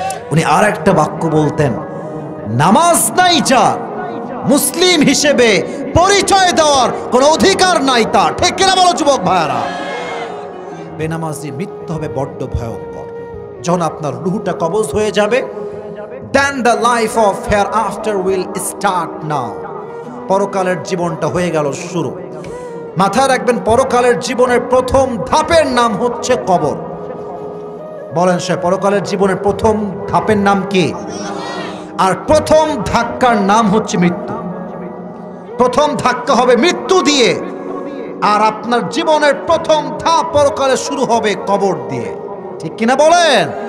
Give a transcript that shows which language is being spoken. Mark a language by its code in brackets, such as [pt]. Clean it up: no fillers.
[bn] উনি আর একটা বাক্য বলতেন, নামাজ নাই যার মুসলিম হিসেবে পরিচয় দেওয়ার কোনো অধিকার নাই তার, ঠিক কিনা বলো যুবক ভাইয়ারা? বেনামাজি মৃত্যু হবে বড্ড ভয়ঙ্কর। যখন আপনার রুহটা কবজ হয়ে যাবে, [en] then the life of hereafter will start now. [bn] পরকালের জীবনটা হয়ে গেল শুরু। মাথায় রাখবেন, পরকালের জীবনের প্রথম ধাপের নাম হচ্ছে কবর। বলেন সে, পরকালের জীবনের প্রথম ধাপের নাম কি? আর প্রথম ধাক্কার নাম হচ্ছে মৃত্যু। প্রথম ধাক্কা হবে মৃত্যু দিয়ে, আর আপনার জীবনের প্রথম ধাপ পরকালে শুরু হবে কবর দিয়ে, ঠিক কিনা বলেন?